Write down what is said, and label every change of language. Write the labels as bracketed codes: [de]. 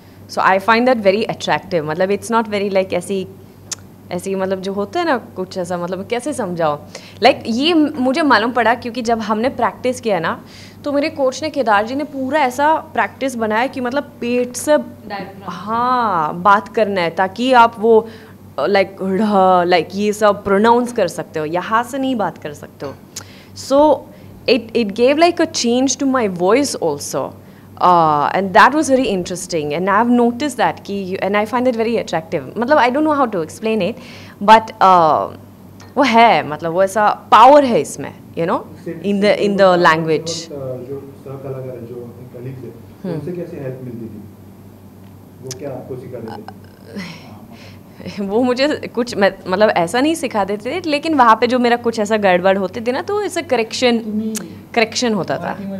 [en] So I find that very attractive. [hi] मतलब it's not very like ऐसी मतलब जो होता है ना कुछ ऐसा, मतलब कैसे समझाओ, लाइक ये मुझे मालूम पड़ा क्योंकि जब हमने प्रैक्टिस किया ना तो मेरे कोच ने, केदार जी ने पूरा ऐसा प्रैक्टिस बनाया कि मतलब पेट से हाँ बात करना है, ताकि आप वो लाइक ये सब प्रोनाउंस कर सकते हो, यहाँ से नहीं बात कर सकते हो. [en] So it gave like a change to my voice also, and that was very interesting, and I've noticed that and I find it very attractive. मतलब I don't know how to explain it, but [hi] वो है, मतलब वो ऐसा [en] power [hi] है इसमें, [en] you know, in the language. [hi] जो सहकलाकार है, जो कलीग्स है, उनसे कैसे हेल्प मिलती थी? वो क्या आपको सिखाते थे? वो मुझे कुछ मतलब ऐसा नहीं सिखा देते थे, लेकिन वहाँ पे जो मेरा कुछ ऐसा गड़बड़ होते थे ना, तो ऐसा करेक्शन होता था.